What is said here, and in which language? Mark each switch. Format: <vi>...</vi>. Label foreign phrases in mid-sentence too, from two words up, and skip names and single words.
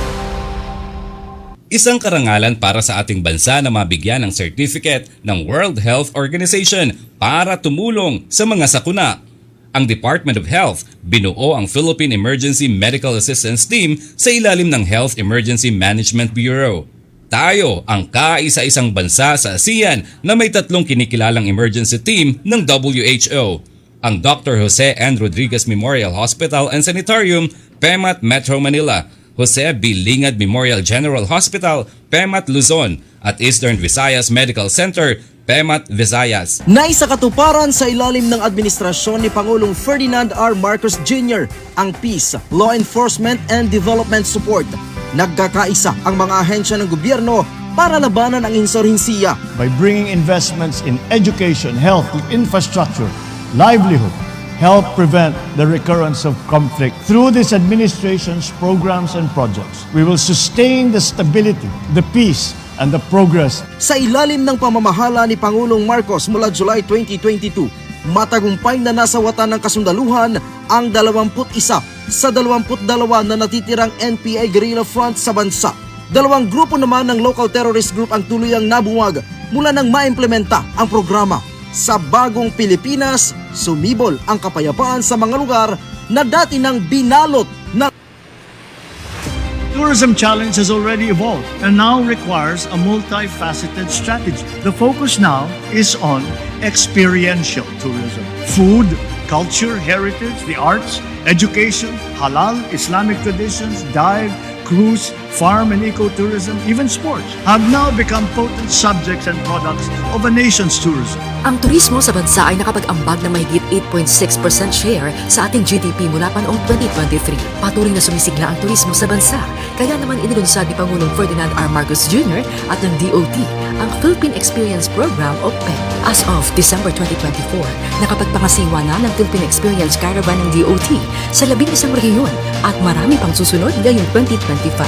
<tl>Isang karangalan para sa ating bansa na mabigyan ng certificate ng</tl> <en>World Health Organization</en> <tl>para tumulong sa mga sakuna. Ang</tl> <en>Department of Health binuo ang Philippine Emergency Medical Assistance Team sa ilalim ng Health Emergency Management Bureau.</en> <tl>Tayo ang kaisa-isang bansa sa ASEAN na may 3 kinikilalang emergency team ng WHO. Ang Dr. Jose N.</tl> <en>Rodriguez Memorial Hospital and Sanitarium,</en> <tl>PEMAT Metro Manila, Jose B.</tl> <en>Lingad Memorial General Hospital,</en> <tl>PEMAT Luzon, at</tl> <en>Eastern Visayas Medical Center,</en> <tl>PEMAT Visayas. Naisakatuparan sa ilalim ng administrasyon ni Pangulong Ferdinand R. Marcos Jr. ang</tl> <en>Peace, Law Enforcement and Development Support.</en> <tl>Nagkakaisa ang mga ahensya ng gobyerno para labanan ang insurhensiya.</tl> <en>By bringing investments in education, health, infrastructure, livelihood, help prevent the recurrence of conflict. Through this administration's programs and projects, we will sustain the stability, the peace, and the progress.</en> <tl>Sa ilalim ng pamamahala ni Pangulong Marcos mula July 2022, matagumpay na nasawatan ng kasundaluhan ang 21 sa 22 na natitirang</tl> <en>NPA guerrilla front</en> <tl>sa bansa. 2 grupo naman ng</tl> <en>local terrorist group</en> <tl>ang tuluyang nabuwag mula nang maimplementa ang programa. Sa bagong Pilipinas, sumibol ang kapayapaan sa mga lugar na dati nang binalot ng</tl> <en>Tourism challenge has already evolved and now requires a multifaceted strategy. The focus now is on experiential tourism. Food, culture, heritage, the arts, education, halal, Islamic traditions, dive, cruise, farm and ecotourism, even sports, have now become potent subjects and products of a nation's tourism.</en> <tl>Ang turismo sa bansa ay nakapag-ambag ng mahigit 8.6% share sa ating GDP mula pa noong 2023. Patuloy na sumisigla ang turismo sa bansa. Kaya naman inilunsad ni Pangulong Ferdinand R. Marcos Jr. at ng DOT ang</tl> <en>Philippine Experience Program</en> <tl>o PEP.</tl> <en>As of December 2024,</en> <tl>nakapagpangasiwa na ng</tl> <en>Philippine Experience Caravan</en> <tl>ng DOT sa 11 rehiyon at marami pang susunod ngayong 2025.</tl>